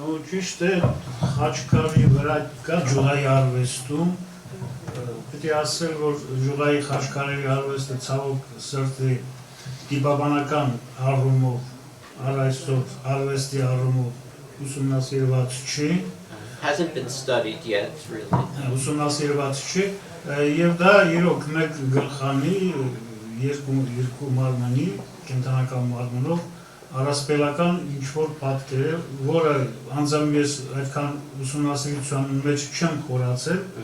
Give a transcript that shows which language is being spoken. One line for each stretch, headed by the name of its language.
Armenian: Ճիշտ է, խաչքարի վրա կա ջուղայի արվեստում, պետք է ասել, որ ջուղայի խաչքարերի արվեստը ցավոք սրտի դիպաբանական առումով, առայսով, արվեստի առումով ուսումնասիրված չի,
English: Hasn't been studied yet, really.
Armenian: ուսումնասիրված չի, եւ դա իրոք մեկ գլխանի, երկու մարմնի, կենտրոնական մարմնով առասպելական ինչ-որ պատկեր է, որը անձամբ ես այդքան ուսումնասիրության մեջ չեմ խորացել,